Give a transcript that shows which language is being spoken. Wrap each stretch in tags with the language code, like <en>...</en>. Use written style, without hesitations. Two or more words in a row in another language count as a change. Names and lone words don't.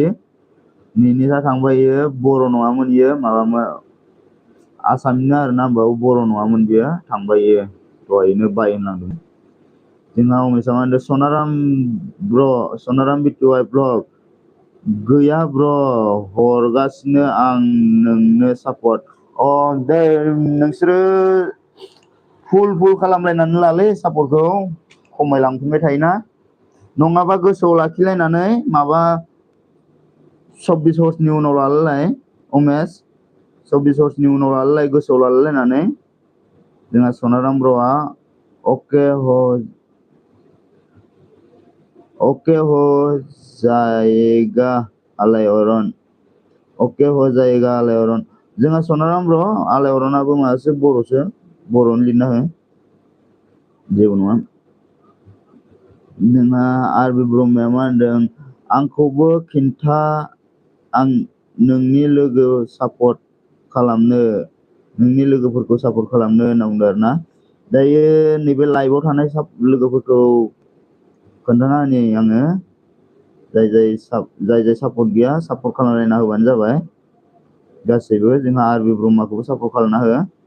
<brx>निनिसा थांबाय इयो बर' नङामोन इयो माबामोन आसामनिनो आरोना होमबाबो बर' नङामोन बियो थांबाय इयो दहायनो बाय होनलांदों जोंहा उमेशआ मा होनदों सनाराम बिटुआइ ब्लग गैया ब्र' हरगासिनो आं नोंनो सापर्ट दे नोंसोरो फुल खालामलायनानै लालै सापर्टखौ खमायलांफिनबाय थायोना नङाबा गोसोआव लाखिलायनानै माबा 24 हर्सनि उनाव लालायलाय उमेश 24 हर्सनि उनाव लालायलाय गोसोआव लालायलायनानै जोंहा सनाराम ब्र'आ</brx> <hi>ओके हो जाएगा</hi> <brx>आलायअरन जोंहा सनाराम ब्र' आलायअरनाबो माबासो बर'नो लिरना हो जेबो नङा जोंहा आरबि ब्रह्मया मा होनदों आंखौबो खिन्था आं नोंनि लोगोफोरखौ सापर्ट खालामनो होनना बुंदों आरोना दायो नैबे लाइभआव थानाय लोगोफोरखौ खोन्थाना होनि आङो जाय सापर्ट गैया सापर्ट खालामलायना होबानो जाबाय गासैबो जोंहा आरबि ब्रह्माखौबो सापर्ट खालामना हो</brx>